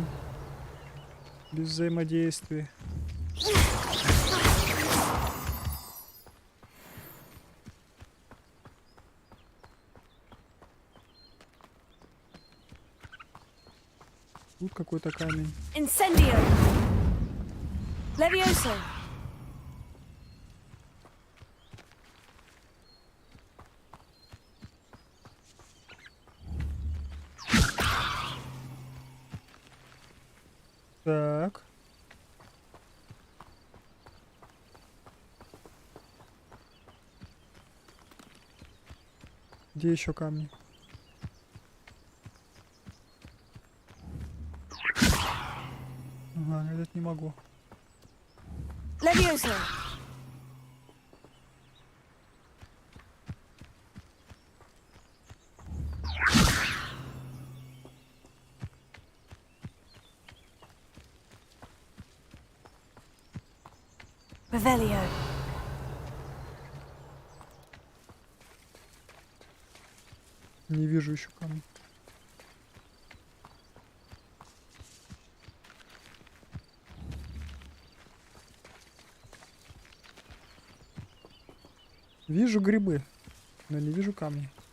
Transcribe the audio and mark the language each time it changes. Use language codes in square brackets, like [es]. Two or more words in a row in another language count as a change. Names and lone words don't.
[ru] Без взаимодействия. Тут какой-то камень. [la] Incendio. Levioso. [ru] Так. Где еще камни? Ага, этот не могу. [la] Levioso. Revelio. [ru] Не вижу еще камни. Вижу грибы, но не вижу камни.